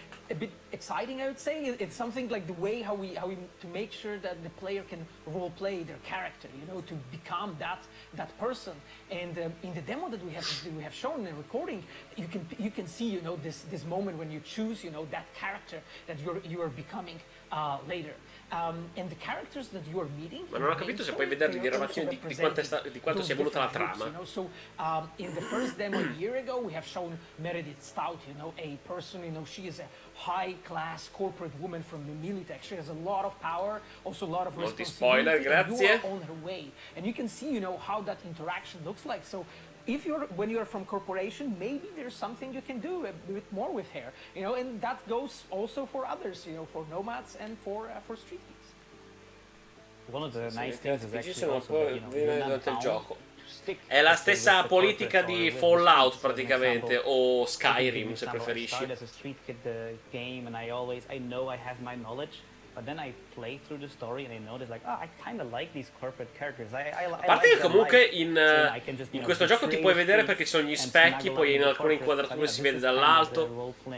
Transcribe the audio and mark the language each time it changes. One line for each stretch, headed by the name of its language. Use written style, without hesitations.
English: A bit exciting, I would say. It's something like the way how we to make sure that the player can role play their character, you know, to become that person. And in the demo that we have shown in the recording, you can see, you know, this moment when you choose, you know, that character that you are becoming later. And the characters that you are meeting.
Italian: Ma non ho capito se puoi vedere le diramazioni di quanto sia voluta la trama.
English: You know? So in the first demo a year ago, we have shown Meredith Stout, you know, a person, you know, she is a high-class corporate woman from the Militech. She has a lot of power, also a lot of responsibility.
Italian: Molti spoiler, grazie.
English: You are on her way, and you can see, you know, how that interaction looks like. So when you're from corporation, maybe there's something you can do a bit more with her, you know, and that goes also for others, you know, for nomads and for Street Geeks. One of the nice things is actually also that, you know,
Italian: durante il gioco. È la stessa politica di Fallout praticamente, o Skyrim se preferisci.
English: I started as a Street Kid game, and I know I have my knowledge. But then I play through the story and I notice like, I kind of like these corporate characters.
Italian: A parte che comunque in questo gioco ti puoi vedere perché ci sono gli specchi, poi in alcune inquadrature si vede dall'alto.